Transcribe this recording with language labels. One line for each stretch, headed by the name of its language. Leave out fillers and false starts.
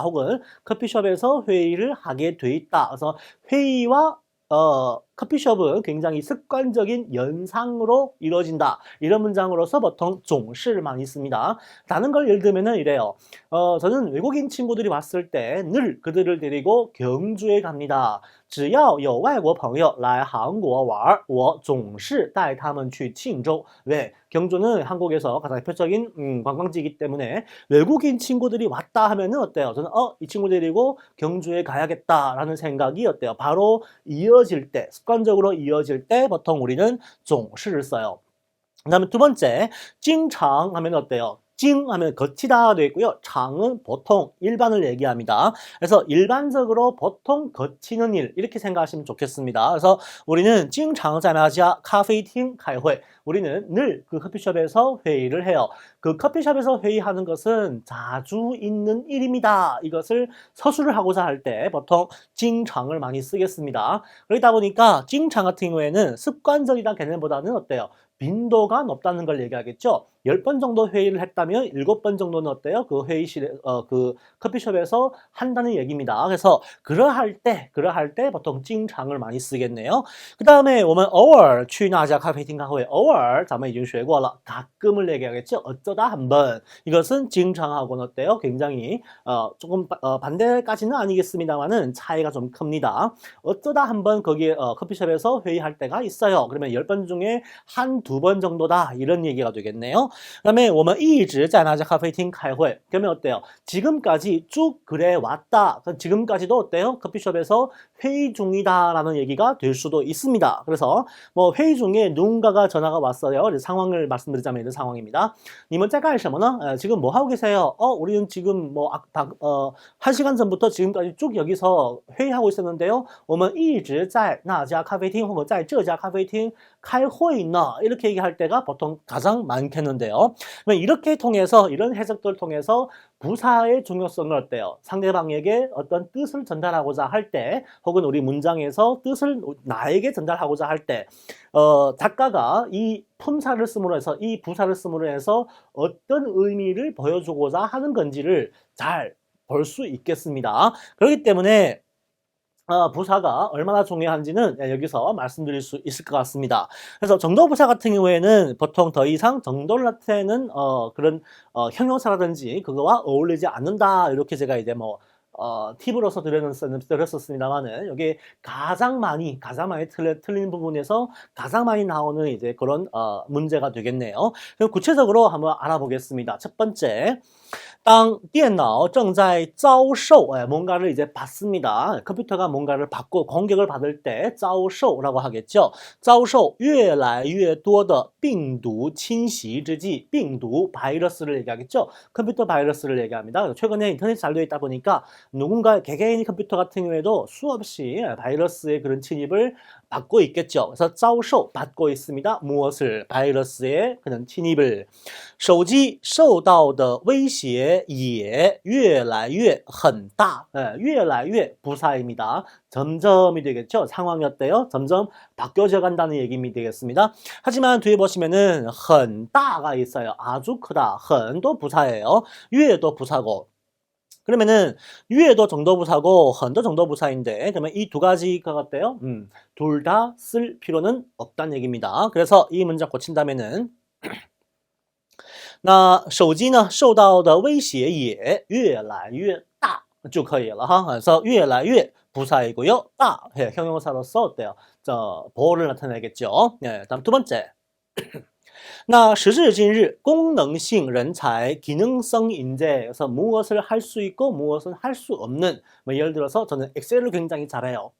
Korean: 혹은 커피숍에서 회의를 하게 돼 있다. 그래서 회의와 커피숍은 굉장히 습관적인 연상으로 이루어진다. 이런 문장으로서 보통 总是 많이 씁니다. 다른 걸 예를 들면 이래요. 저는 외국인 친구들이 왔을 때 늘 그들을 데리고 경주에 갑니다.
Chinese: 只要有外国朋友来韩国玩我总是带他们去庆州.
Korean: 왜? 경주는 한국에서 가장 대표적인 관광지이기 때문에 외국인 친구들이 왔다 하면은 어때요? 저는 이 친구 데리고 경주에 가야겠다라는 생각이 어때요? 바로 이어질 때, 습관적으로 이어질 때 보통 우리는 总是를 써요. 그 다음에 두 번째, 经常 하면 어때요? 찡 하면 거치다 되어 있고요. 장은 보통 일반을 얘기합니다. 그래서 일반적으로 보통 거치는 일 이렇게 생각하시면 좋겠습니다. 그래서 우리는
Chinese: 经常在那家咖啡厅开会.
Korean: 우리는 늘 그 커피숍에서 회의를 해요. 그 커피숍에서 회의하는 것은 자주 있는 일입니다. 이것을 서술을 하고자 할 때 보통 经常을 많이 쓰겠습니다. 그러다 보니까 经常 같은 경우에는 습관적이라는 개념보다는 어때요? 빈도가 높다는 걸 얘기하겠죠. 10번 정도 회의를 했다면 7번 정도는 어때요? 그 회의실에, 그 커피숍에서 한다는 얘기입니다. 그래서 그러할 때 보통 经常을 많이 쓰겠네요. 그 다음에
Chinese: 我们偶尔去那家咖啡厅开会. 偶尔 咱们已经学过了.
Korean: 가끔을 얘기하겠죠. 어쩌다 한번. 이것은 经常하고는 어때요? 굉장히 조금 반대까지는 아니겠습니다만은 차이가 좀 큽니다. 어쩌다 한번 거기에 커피숍에서 회의할 때가 있어요. 그러면 10번 중에 한두 번 정도다. 이런 얘기가 되겠네요. 그 다음에
Chinese: 我们一直在那家咖啡厅开会.
Korean: 그러면 어때요? 지금까지 쭉 그래 왔다. 지금까지도 어때요? 커피숍에서 회의 중이다라는 얘기가 될 수도 있습니다. 그래서 뭐 회의 중에 누군가가 전화가 왔어요. 상황을 말씀드리자면 이런 상황입니다.
Chinese: 你们在干什么呢?
Korean: 지금 뭐 하고 계세요? 우리는 지금 뭐 1시간 전부터 지금까지 쭉 여기서 회의하고 있었는데요.
Chinese: 我们一直在那家咖啡厅或者在这家咖啡厅开会呢.
Korean: 이렇게 얘기할 때가 보통 가장 많겠는데 되겠는데요. 그러면 이렇게 통해서 이런 해석들을 통해서 부사의 중요성을 어때요? 상대방에게 어떤 뜻을 전달하고자 할 때, 혹은 우리 문장에서 뜻을 나에게 전달하고자 할 때, 작가가 이 품사를 씀으로 해서, 이 부사를 씀으로 해서 어떤 의미를 보여주고자 하는 건지를 잘 볼 수 있겠습니다. 그렇기 때문에 부사가 얼마나 중요한지는 여기서 말씀드릴 수 있을 것 같습니다. 그래서 정도부사 같은 경우에는 보통 더 이상 정도를 나타내는 그런 형용사라든지 그거와 어울리지 않는다, 이렇게 제가 이제 뭐 팁으로서 드렸었습니다만은, 여기 가장 많이 틀린 부분에서 가장 많이 나오는 이제 그런 문제가 되겠네요. 그럼 구체적으로 한번 알아보겠습니다. 첫 번째,
Chinese: 当电脑正在遭受
Korean: 뭔가를 이제 받습니다. 컴퓨터가 뭔가를 받고 공격을 받을 때 遭受라고 하겠죠.
Chinese: 遭受越来越多的病毒侵袭之际, 病毒,
Korean: 바이러스를 얘기하겠죠. 컴퓨터 바이러스를 얘기합니다. 최근에 인터넷이 잘 되어 있다 보니까 누군가 개개인의 컴퓨터 같은 경우에도 수없이 바이러스의 그런 침입을 받고 있겠죠. 그래서 遭受 받고 있습니다. 무엇을? 바이러스의 그런 침입을.
Chinese: 手机受到的威胁也越来越很大.
Korean: 越来越 부사입니다. 점점이 되겠죠. 상황이 어때요? 점점 바뀌어져 간다는 얘기가 되겠습니다. 하지만 뒤에 보시면은 很大가 있어요. 아주 크다. 很도 부사예요. 越도 부사고. 그러면은 越도 정도부사고 很도 정도부사인데, 그러면 이 두 가지가 어때요? 둘 다 쓸 필요는 없다는 얘기입니다. 그래서 이 문장 고친다면은
Chinese: 那手机呢受到的威胁也越来越大就可以了哈.
Korean: 그래서 越来越 부사이고요. 大 형용사로서 어때요? 보호를 나타내겠죠. 다음 두 번째.
Chinese: 那时至今日功能性人才,
Korean: 기능성 인재에서 무엇을 할 수 있고 무엇은 할 수 없는, 뭐 예를 들어서 저는 엑셀을 굉장히 잘해요.